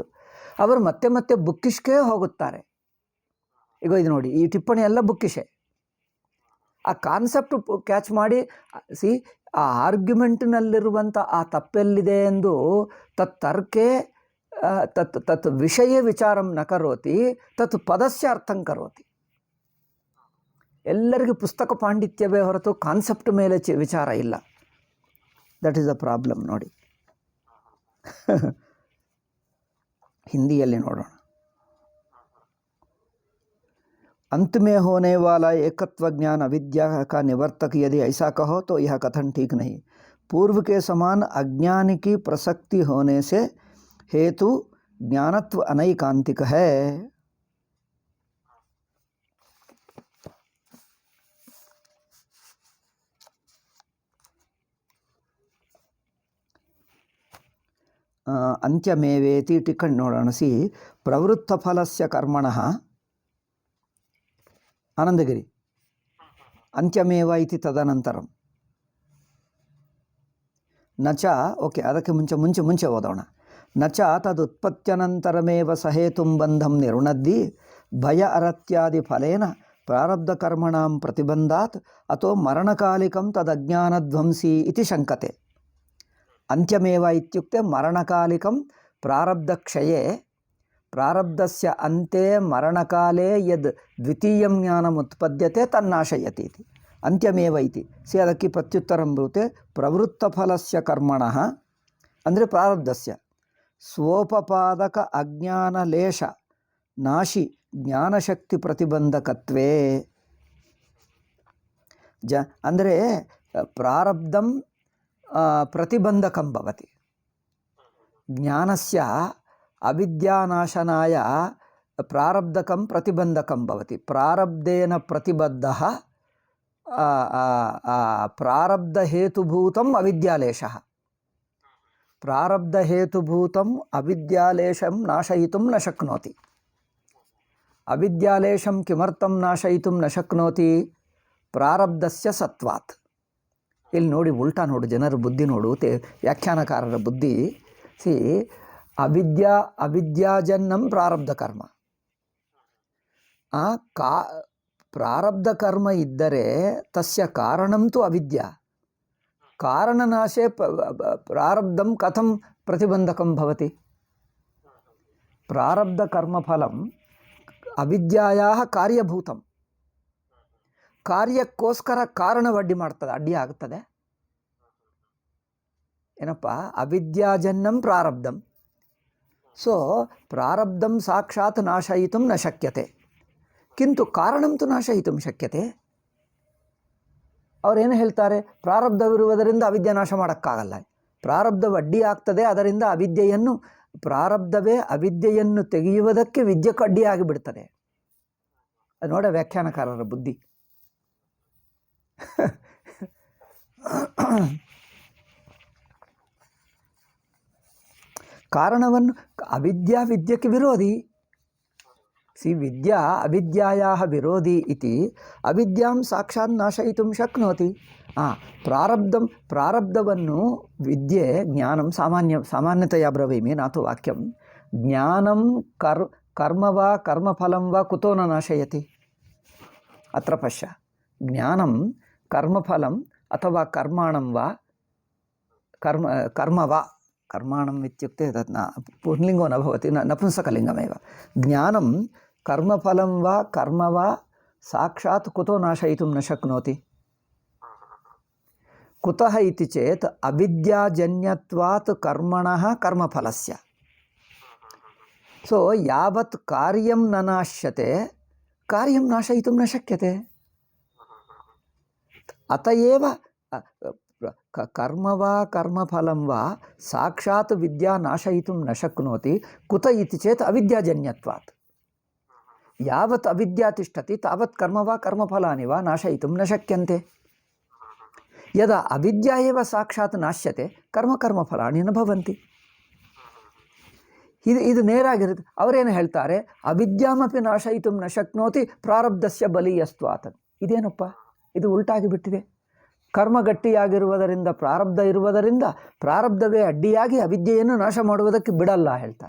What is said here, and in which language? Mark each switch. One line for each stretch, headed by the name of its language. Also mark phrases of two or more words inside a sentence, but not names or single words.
Kannada: ಅವರು ಮತ್ತೆ ಬುಕ್ಕಿಶ್ಗೆ ಹೋಗುತ್ತಾರೆ. ಈಗ ಇದು ನೋಡಿ, ಈ ಟಿಪ್ಪಣಿ ಎಲ್ಲ ಬುಕ್ಕಿಶೆ. ಆ ಕಾನ್ಸೆಪ್ಟ್ ಕ್ಯಾಚ್ ಮಾಡಿ ಆ ಆರ್ಗ್ಯುಮೆಂಟ್ನಲ್ಲಿರುವಂಥ ಆ ತಪ್ಪೆಲ್ಲಿದೆ ಎಂದು
Sanskrit: ತರ್ಕೆ ತತ್ ವಿಷಯ ವಿಚಾರಂ ನ ಕರೋತಿ, ತತ್ ಪದಸ್ಯ ಅರ್ಥಂ ಕರೋತಿ.
Kannada: ಎಲ್ಲರಿಗೂ ಪುಸ್ತಕ ಪಾಂಡಿತ್ಯವೇ ಹೊರತು ಕಾನ್ಸೆಪ್ಟ್ ಮೇಲೆ ವಿಚಾರ ಇಲ್ಲ.
English: that is the problem.
Kannada: ನೋಡಿ, ಹಿಂದಿಯಲ್ಲಿ ನೋಡೋಣ.
Hindi: अंत में होने वाला एकत्व ज्ञान अविद्या का निवर्तक यदि ऐसा कहो तो यह कथन ठीक नहीं. पूर्व के समान अज्ञान की प्रसक्ति होने से हेतु ज्ञानत्व अनैकांतिक है.
Kannada: अंत्यमेवेति ಟಿಕಣ ನೋಡೋಣ.
Sanskrit: सी प्रवृत्त फलस्य कर्मणः ಆನಂದಗಿರಿ ಅಂತ್ಯಮೇವ ಇತಿ ತದನಂತರಂ ನಚ.
Kannada: ಓಕೆ, ಅದಕ್ಕೆ ಮುಂಚೆ ಓದೋಣ.
Sanskrit: ನಚ ತದುತ್ಪತ್ತ್ಯನಂತರಮೇವ ಸಹೇತುಂ ಬಂಧಂ ನಿರ್ಣದ್ದಿ ಭಯ ಅರತ್ಯಾದಿ ಫಲೇನ ಪ್ರಾರಬ್ಧ ಕರ್ಮಣಾಂ ಪ್ರತಿಬಂಧಾತ್ ಅಥೋ ಮರಣಕಾಲಿಕಂ ತದಜ್ಞಾನಧ್ವಂಸಿ ಇತಿ ಶಂಕತೆ. ಅಂತ್ಯಮೇವ ಇತ್ಯುಕ್ತೆ ಮರಣಕಾಲಿಕಂ ಪ್ರಾರಬ್ಧಕ್ಷಯೇ ಪ್ರಾರಬ್ಧಸ್ಯ ಅಂತೆ ಮರಣಕಾಲೇ ಯದ್ ದ್ವಿತೀಯಂ ಜ್ಞಾನಂ ಉತ್ಪದ್ಯತೆ ತನ್ನಾಶಯತಿ ಇತಿ ಅಂತ್ಯಮೇವ ಇತಿ.
Kannada: ಅದಕ್ಕೆ ಪ್ರತ್ಯುತ್ತರಂ ಬರುತ್ತೆ.
Sanskrit: ಪ್ರವೃತ್ತಫಲಸ್ಯ ಕರ್ಮಣಃ ಅಂದರೆ ಪ್ರಾರಬ್ಧಸ್ಯ ಸ್ವೋಪಪಾದಕ ಅಜ್ಞಾನಲೇಶ ನಾಶಿ ಜ್ಞಾನಶಕ್ತಿ ಪ್ರತಿಬಂಧಕತ್ವೇ. ಅಂದರೆ ಪ್ರಾರಬ್ಧಂ ಪ್ರತಿಬಂಧಕಂ ಭವತಿ. ಜ್ಞಾನಸ್ಯ ಅವಿದ್ಯಾನಾಶನಾಯ ಪ್ರಾರಬ್ಧಕಂ ಪ್ರತಿಬಂಧಕಂ ಭವತಿ. ಪ್ರಾರಬ್ಧೇನ ಪ್ರತಿಬದ್ಧಃ ಪ್ರಾರಬ್ಧಹೇತುಭೂತಂ ಅವಿದ್ಯಾಲೇಶಃ. ಪ್ರಾರಬ್ಧಹೇತುಭೂತಂ ಅವಿದ್ಯಾಲೇಶಂ ನಾಶಯಿತುಂ ನ ಶಕ್ನೋತಿ. ಅವಿದ್ಯಾಲೇಶಂ ಕಿಮರ್ಥಂ ನಾಶಯಿತುಂ ನ ಶಕ್ನೋತಿ? ಪ್ರಾರಬ್ಧಸ್ಯ ಸತ್ವಾತ್.
Kannada: ಇಲ್ಲಿ ನೋಡಿ, ಉಲ್ಟಾ ನೋಡು, ಜನರ ಬುದ್ಧಿ ನೋಡು, ವ್ಯಾಖ್ಯಾನಕಾರರ ಬುದ್ಧಿ.
Sanskrit: ಅವಿದ್ಯಾಜನ್ಯಂ ಪ್ರಾರಬ್ಧ ಕರ್ಮ. ಪ್ರಾರಬ್ಧ ಕರ್ಮ ಇದ್ದರೆ ತಸ್ಯ ಕಾರಣಂ ತು ಅವಿದ್ಯಾ. ಕಾರಣನಾಶೇ ಪ್ರಾರಬ್ಧಂ ಕಥಂ ಪ್ರತಿಬಂಧಕಂ ಭವತಿ. ಪ್ರಾರಬ್ಧ ಕರ್ಮಫಲಂ ಅವಿದ್ಯಾಯಾಹ ಕಾರ್ಯಭೂತಂ.
Kannada: ಕಾರ್ಯಕ್ಕೋಸ್ಕರ ಕಾರಣವಡ್ಡಿ ಮಾಡ್ತದೆ, ಅಡ್ಡಿ ಆಗ್ತದೆ.
Sanskrit: ಏನಪ್ಪ, ಅವಿದ್ಯಾಜನ್ಯಂ ಪ್ರಾರಬ್ಧಂ. ಸೊ ಪ್ರಾರಬ್ಧಂ ಸಾಕ್ಷಾತ್ ನಾಶಯಿತುಂ ನ ಶಕ್ಯತೆ, ಕಿಂತು ಕಾರಣಂ ತು ನಾಶಯಿತುಂ ಶಕ್ಯತೆ.
Kannada: ಅವರೇನು ಹೇಳ್ತಾರೆ, ಪ್ರಾರಬ್ಧವಿರುವುದರಿಂದ ಅವಿದ್ಯೆ ನಾಶ ಮಾಡೋಕ್ಕಾಗಲ್ಲ. ಪ್ರಾರಬ್ಧವು ಅಡ್ಡಿ ಆಗ್ತದೆ, ಅದರಿಂದ ಅವಿದ್ಯೆಯನ್ನು, ಪ್ರಾರಬ್ಧವೇ ಅವಿದ್ಯೆಯನ್ನು ತೆಗೆಯುವುದಕ್ಕೆ ವಿದ್ಯೆಗೆ ಅಡ್ಡಿಯಾಗಿ ಬಿಡ್ತದೆ. ಅದು ನೋಡ ವ್ಯಾಖ್ಯಾನಕಾರರ ಬುದ್ಧಿ. ಕಾರಣವನ್ನು ಅವಿದ್ಯಾ ವಿದ್ಯಕ್ಕೆ ವಿರೋಧಿ.
Sanskrit: ವಿದ್ಯಾ ಅವಿದ್ಯಾಯಾಹ ವಿರೋಧಿ ಇತಿ ಅವಿದ್ಯಾಂ ಸಾಕ್ಷಾತ್ ನಾಶಯಿತುಂ ಶಕ್ನೋತಿ.
Kannada: ಪ್ರಾರಬ್ಧವನ್ನು ವಿದ್ಯೆ
Sanskrit: ಜ್ಞಾನಂ ಸಾಮಾನ್ಯತೆಯ ಬ್ರವೀಮಿ ನಾತು ವಾಕ್ಯಂ. ಜ್ಞಾನಂ ಕರ್ಮ ವಾ ಕರ್ಮಫಲಂ ವಾ ಕುತೋ ನ ನಾಶಯತಿ. ಅತ್ರ ಪಶ್ಯ, ಜ್ಞಾನಂ ಕರ್ಮಫಲಂ ಅಥವಾ ಕರ್ಮಾಣಂ ವಾ ಕರ್ಮ ವಾ. ಕರ್ಮಾಣಂ ಇತ್ಯುಕ್ತೆ ತತ್ ಪುಂಲಿಂಗೋ ನ ಭವತಿ, ನಪುಂಸಕಲಿಂಗಮೇವ. ಜ್ಞಾನಂ ಕರ್ಮಫಲಂ ವಾ ಕರ್ಮ ವಾ ಸಾಕ್ಷಾತ್ ಕುತೋ ನಾಶಯಿತುಂ ನ ಶಕ್ನೋತಿ. ಕುತಃ ಇತಿ ಚೇತ್ ಅವಿದ್ಯಾಜನ್ಯತ್ವಾತ್ ಕರ್ಮಣಃ ಕರ್ಮಫಲಸ್ಯ. ಸೊ ಯಾವತ್ ಕಾರ್ಯಂ ನ ನಾಶ್ಯತೆ ಕಾರ್ಯಂ ನಾಶಯಿತುಂ ನ ಶಕ್ಯತೆ. ಅತಯೇವ ಕರ್ಮ ವಾ ಕರ್ಮಫಲಂ ವಾ ಸಾಕ್ಷಾತ್ ವಿದ್ಯಾ ನಾಶಯಿತುಂ ನ ಶಕ್ನೋತಿ. ಕುತ ಇತಿ ಚೇತ್ ಅವಿದ್ಯಾಜನ್ಯತ್ವಾತ್. ಯಾವತ್ ಅವಿದ್ಯಾ ತಿಷ್ಠತಿ ತಾವತ್ ಕರ್ಮ ವಾ ಕರ್ಮಫಲಾನಿ ವಾ ನಾಶಯಿತುಂ ನ ಶಕ್ಯಂತೆ. ಯದಾ ಅವಿದ್ಯಾ ಏವ ಸಾಕ್ಷಾತ್ ನಾಶ್ಯತೆ ಕರ್ಮಫಲಾನಿ ನ ಭವಂತಿ.
Kannada: ಇದು ನೇರಾಗಿರುತ್ತೆ. ಅವರೇನು ಹೇಳ್ತಾರೆ,
Sanskrit: ಅವಿದ್ಯಾಮಪಿ ನಾಶಯಿತುಂ ನ ಶಕ್ನೋತಿ ಪ್ರಾರಬ್ಧಸ್ಯ ಬಲೀಯಸ್ತ್ವಾತ್.
Kannada: ಇದೇನಪ್ಪ, ಇದು ಉಲ್ಟಾಗಿ ಬಿಟ್ಟಿದೆ. ಕರ್ಮ ಗಟ್ಟಿಯಾಗಿರುವುದರಿಂದ, ಪ್ರಾರಬ್ಧ ಇರುವುದರಿಂದ, ಪ್ರಾರಬ್ಧವೇ ಅಡ್ಡಿಯಾಗಿ ಅವಿದ್ಯೆಯನ್ನು ನಾಶ ಮಾಡುವುದಕ್ಕೆ ಬಿಡಲ್ಲ ಹೇಳ್ತಾರೆ.